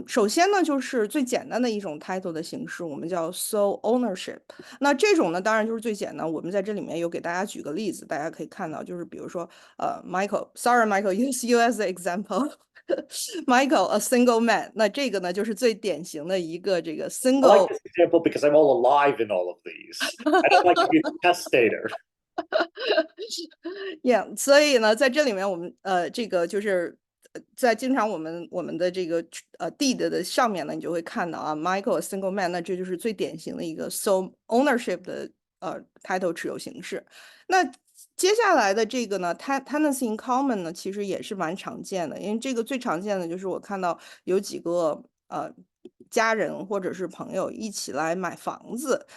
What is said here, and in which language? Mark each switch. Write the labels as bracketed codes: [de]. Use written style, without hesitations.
[zh] 首先呢，就是最简单的一种 title 的形式，我们叫 sole ownership。那这种呢，当然就是最简单。我们在这里面有给大家举个例子，大家可以看到，就是比如说Michael， [en] sorry Michael，use you as an example。 Michael，a single man。 [zh] 那这个呢，就是最典型的一个这个 [en] I like single。 this example because I'm all alive in all of these. I don't like to be the testator. [zh] Yeah，所以呢，在这里面我们这个就是在经常我们的这个deed 的上面呢，你就会看到Michael [en] a single man， [zh] 那这就是最典型的一个 sole ownership 的title 持有形式。那接下来的这个呢tenancy in common 呢，其实也是蛮常见的，因为这个最常见的就是我看到有几个家人或者是朋友一起来买房子。